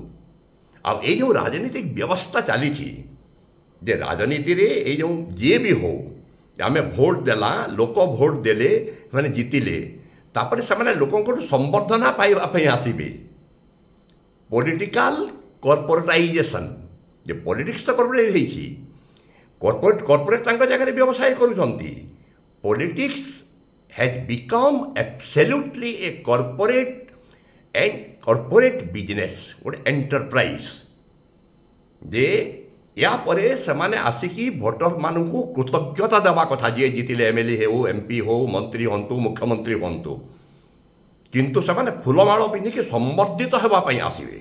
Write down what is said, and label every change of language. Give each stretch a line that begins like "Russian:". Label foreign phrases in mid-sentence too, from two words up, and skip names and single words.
Odia: ଆଉ ଏଇ ଯେଉଁ ରାଜନୈତିକ ବ୍ୟବସ୍ଥା ଚାଲିଛି, ଯେ ରାଜନୀତିରେ ଏଇ ଯେଉଁ ଯିଏ ବି ହଉ, ଆମେ ଭୋଟ ଦେଲା, ଲୋକ ଭୋଟ ଦେଲେ, ସେମାନେ ଜିତିଲେ, ତାପରେ ସେମାନେ ଲୋକଙ୍କଠୁ ସମ୍ବର୍ଦ୍ଧନା ପାଇବା ପାଇଁ ଆସିବେ।
English: political corporatization,
Odia: ଯେ ପଲିଟିକ୍ସ ତ କର୍ପୋରେଟ୍ ହେଇଛି, କର୍ପୋରେଟ୍ ତାଙ୍କ ଜାଗାରେ ବ୍ୟବସାୟ କରୁଛନ୍ତି।
English: ପଲିଟିକ୍ସ has become absolutely a corporate business,
Odia: ଗୋଟେ ଏଣ୍ଟରପ୍ରାଇଜ୍। ଯେ ୟା ପରେ ସେମାନେ ଆସିକି ଭୋଟରମାନଙ୍କୁ କୃତଜ୍ଞତା ଦେବା କଥା, ଯିଏ ଜିତିଲେ, MLA ହେଉ, MP ହେଉ, ମନ୍ତ୍ରୀ ହୁଅନ୍ତୁ, ମୁଖ୍ୟମନ୍ତ୍ରୀ ହୁଅନ୍ତୁ। କିନ୍ତୁ ସେମାନେ ଫୁଲମାଳ ପିନ୍ଧିକି ସମ୍ବର୍ଦ୍ଧିତ ହେବା ପାଇଁ ଆସିବେ।